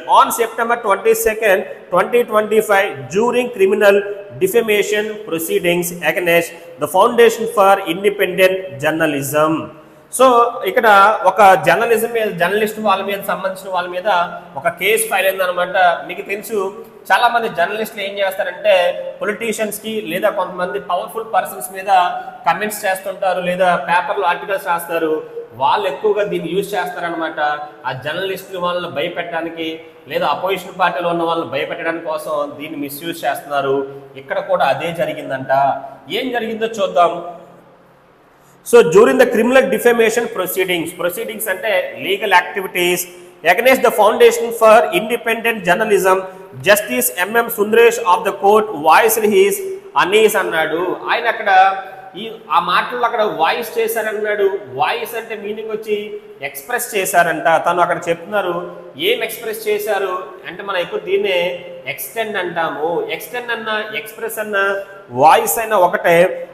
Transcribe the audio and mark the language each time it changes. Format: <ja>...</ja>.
<en>On September 22nd, 2025, during criminal defamation proceedings against the Foundation for Independent Journalism.</en> <te>So ఇక్కడ ఒక journalist వాళ్ళ మీద సంబంధించిన వాళ్ళ మీద ఒక కేసు ఫైల్ అయిందనమాట. మీకు తెలుసు చాలా మంది జర్నలిస్టులు ఏం చేస్తారంటే పొలిటీషియన్స్కి లేదా కొంతమంది పవర్ఫుల్ పర్సన్స్ మీద కమెంట్స్ చేస్తుంటారు, లేదా పేపర్లో ఆర్టికల్స్ రాస్తారు. వాళ్ళు ఎక్కువగా దీన్ని యూజ్ చేస్తారనమాట. ఆ జర్నలిస్టులు వాళ్ళని భయపెట్టడానికి లేదా అపోజిషన్ పార్టీలో ఉన్న వాళ్ళని భయపెట్టడానికి కోసం దీన్ని మిస్యూజ్ చేస్తున్నారు. ఇక్కడ కూడా అదే జరిగిందంట. ఏం జరిగిందో చూద్దాం.</te> <en>So during the criminal defamation proceedings అంటే legal activities against the Foundation for Independent Journalism, Justice M.M. Sundaresh of the court voiced his unease అన్నాడు.</en> <te>ఆయన అక్కడ ఆ మాటలు అక్కడ వాయిస్ చేశారన్నాడు. వాయిస్ అంటే మీనింగ్ వచ్చి ఎక్స్ప్రెస్ చేశారంట. తను అక్కడ చెప్తున్నారు ఏం ఎక్స్ప్రెస్ చేశారు అంటే మనం ఎక్కువ దీన్నే ఎక్స్టెండ్ అంటాము. ఎక్స్టెండ్ అన్న ఎక్స్ప్రెస్ అన్న వాయిస్ అయినా ఒకటే.</te>